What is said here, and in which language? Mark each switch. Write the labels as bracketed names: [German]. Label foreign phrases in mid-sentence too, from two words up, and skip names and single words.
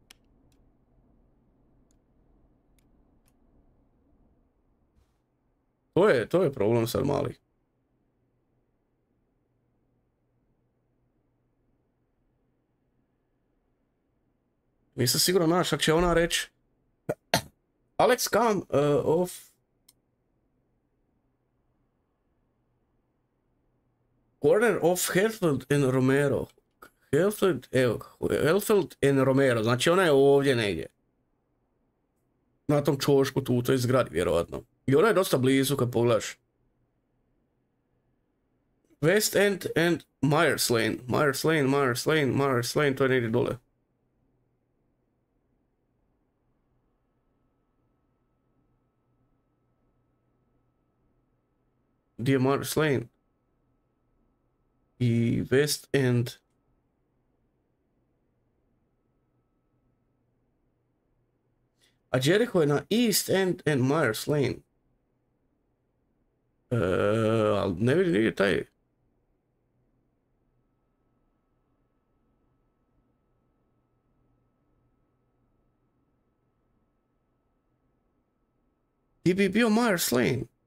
[Croatian] To je problem sad mali. Nisam siguran, znaš, šta će ona reći. [English] Alex, come off. Corner of Helfeld and Romero. Helfeld and Romero, [Croatian] znači ona je ovdje negdje. Na tom čošku tu, u toj zgradi vjerojatno. I ona je dosta blizu kad pogledaš. [English] West End and Myers Lane. [Croatian] Myers Lane, to je negdje dole. Gdje je Myers Lane? I West End. A Jericho je na [English] East End and Myers Lane. [Croatian] Ali ne vidim nigdje taj. Gdje bi bio Myers Lane?